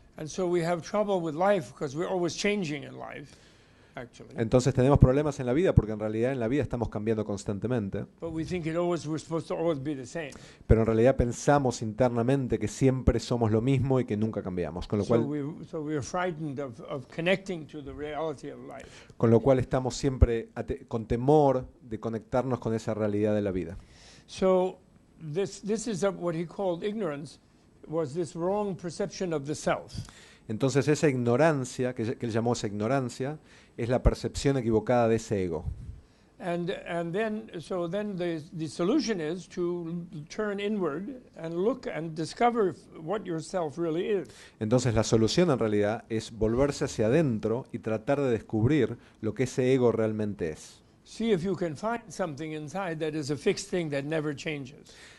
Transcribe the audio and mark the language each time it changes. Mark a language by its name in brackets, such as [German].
[English] And so we have trouble with life because we're always changing in life, actually. [Spanish] Entonces tenemos problemas en la vida porque en realidad en la vida estamos cambiando constantemente, [English] But we think we're supposed to always be the same. [Spanish] pero en realidad pensamos internamente que siempre somos lo mismo y que nunca cambiamos, con lo [English] So we're frightened of connecting to the reality of life. [Spanish] cual estamos siempre con temor de conectarnos con esa realidad de la vida. [English] So this is what he called ignorance, was this wrong perception of the self. [Spanish] Entonces esa ignorancia, que él llamó esa ignorancia, es la percepción equivocada de ese ego. [English] And then the solution is to turn inward and look and discover what yourself really is. [Spanish] Entonces la solución en realidad es volverse hacia adentro y tratar de descubrir lo que ese ego realmente es. [English] See if you can find something inside that is a fixed thing that never changes.